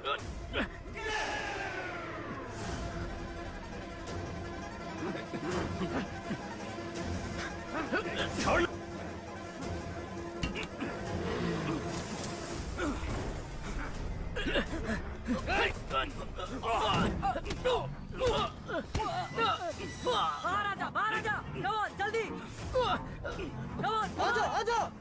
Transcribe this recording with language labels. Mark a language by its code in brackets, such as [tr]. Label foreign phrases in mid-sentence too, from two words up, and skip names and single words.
[hi] छोड़। बाहर आजा, बाहर आजा। [en] Come on, [hi] जल्दी। [en] Come on, [hi] आजा, आजा।